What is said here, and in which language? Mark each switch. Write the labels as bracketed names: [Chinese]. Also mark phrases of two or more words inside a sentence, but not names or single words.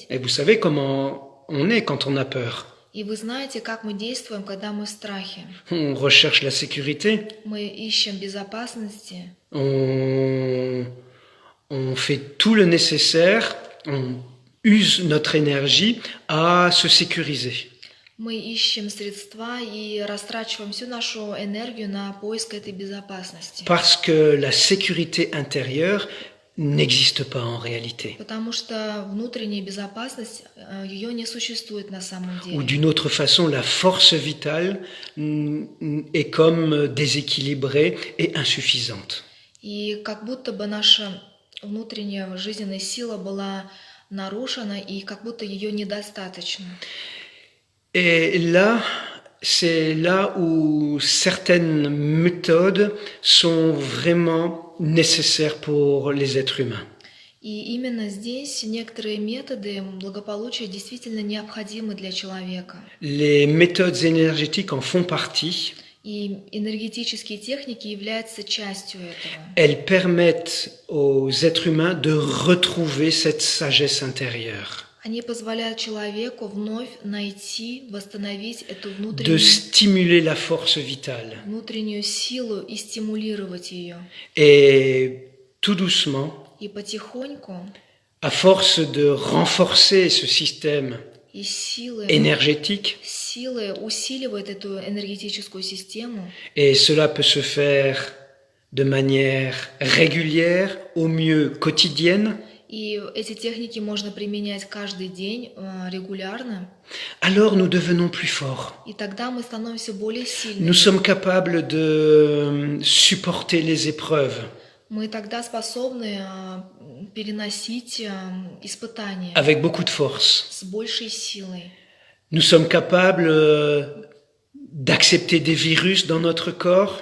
[French] Et vous savez comment on est quand on a peur. [Russian] И вы знаете, как мы действуем, когда мы в страхе. [French] On recherche la sécurité, [Russian] Мы ищем безопасности, [French] on fait tout le nécessaire, on use notre énergie à se sécuriser. [Russian] мы ищем средства и растрачиваем всю нашу энергию на поиск этой безопасности. [French] Parce que la sécurité intérieure n'existe pas en réalité. [Russian] Потому что внутренняя безопасность, ее не существует на самом [French] Ou [Russian] деле. [French] d'une autre façon, la force vitale est comme déséquilibrée et insuffisante. [Russian] И как будто бы наша внутренняя жизненная сила была нарушена, и как будто ее недостаточно. [French] Et là, c'est là où certaines méthodes sont vraiment nécessaires pour les êtres humains. [Russian] И именно здесь некоторые методы благополучия действительно необходимы для человека. [French] Les méthodes énergétiques en font partie. [Russian] И энергетические техники являются частью этого. [French] Elles permettent aux êtres humains de retrouver cette sagesse intérieure, [Russian] Они позволяют человеку вновь найти, восстановить эту [French] de stimuler la force vitale. [Russian] внутреннюю силу и стимулировать ее. [French] Et tout doucement, [Russian] И потихоньку [French] à force de renforcer ce système [Russian] и силы усиливает эту энергетическую систему. [French] et cela peut se faire de manière régulière, au mieux quotidienne, [Russian] И эти техники можно применять каждый день регулярно. [French] alors nous devenons plus forts. [Russian] И тогда мы становимся более сильными. [French] Nous sommes capables de supporter les épreuves [Russian] Мы тогда способны переносить испытания [French] avec beaucoup de force. [Russian] с большей силой. [French] Nous sommes capables d'accepter des virus dans notre corps